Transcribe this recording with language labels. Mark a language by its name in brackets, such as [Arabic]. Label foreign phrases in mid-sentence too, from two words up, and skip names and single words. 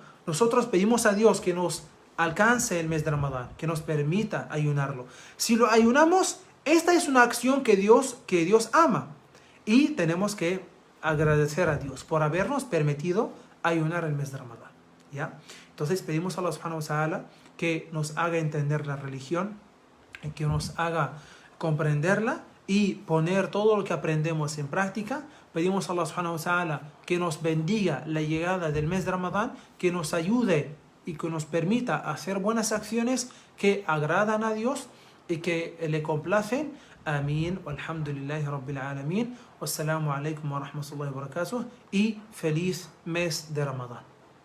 [Spanish] Nosotros pedimos a Dios que nos alcance el mes de Ramadán, que nos permita ayunarlo. Si lo ayunamos, esta es una acción que Dios ama y tenemos que agradecer a Dios por habernos permitido ayunar el mes de Ramadán. ¿Ya? Entonces pedimos a [Arabic] الله سبحانه وتعالى [Spanish] que nos haga entender la religión, que nos haga comprenderla y poner todo lo que aprendemos en práctica. Pedimos a [Arabic] الله سبحانه وتعالى [Spanish] que nos bendiga la llegada del mes de Ramadán, que nos ayude y que nos permita hacer buenas acciones que agradan a Dios y que le complacen. Amén. [Arabic] والحمد لله رب العالمين. والسلام عليكم ورحمة الله وبركاته. [Spanish] Y feliz mes de Ramadán.